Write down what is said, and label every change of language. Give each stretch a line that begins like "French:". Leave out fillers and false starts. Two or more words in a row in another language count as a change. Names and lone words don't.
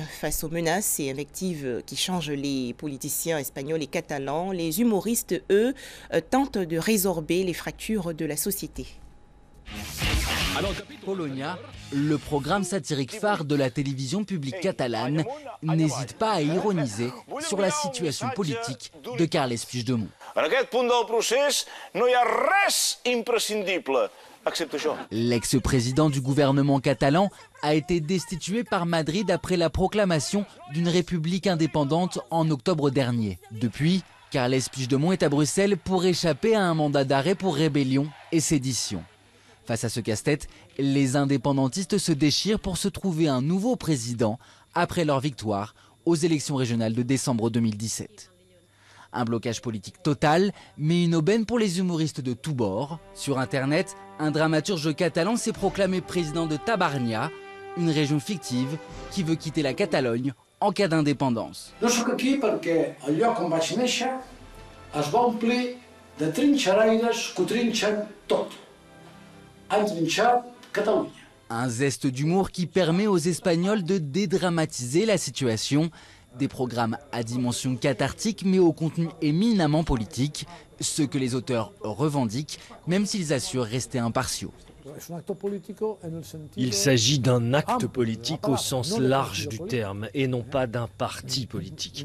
French: Face aux menaces et invectives qui changent les politiciens espagnols et catalans, les humoristes, eux, tentent de résorber les fractures de la société. Polonia, le programme satirique phare de la télévision publique catalane, n'hésite pas à ironiser sur la situation politique de Carles Puigdemont.
Catalan: En aquest punt del procés no hi ha res imprescindible.
French: L'ex-président du gouvernement catalan a été destitué par Madrid après la proclamation d'une république indépendante en octobre dernier. Depuis, Carles Puigdemont est à Bruxelles pour échapper à un mandat d'arrêt pour rébellion et sédition. Face à ce casse-tête, les indépendantistes se déchirent pour se trouver un nouveau président après leur victoire aux élections régionales de décembre 2017. Un blocage politique total, mais une aubaine pour les humoristes de tous bords. Sur Internet, un dramaturge catalan s'est proclamé président de Tabarnia, une région fictive qui veut quitter la Catalogne en cas d'indépendance. Je suis ici parce que le lieu on va naître
Catalan: es va omplir de trinxeraires que trinxen tot. Han trinxat Catalunya.
French: Un zeste d'humour qui permet aux Espagnols de dédramatiser la situation. Des programmes à dimension cathartique mais au contenu éminemment politique, ce que les auteurs revendiquent, même s'ils assurent rester impartiaux. Il s'agit d'un acte politique au sens large du terme et non pas d'un parti politique.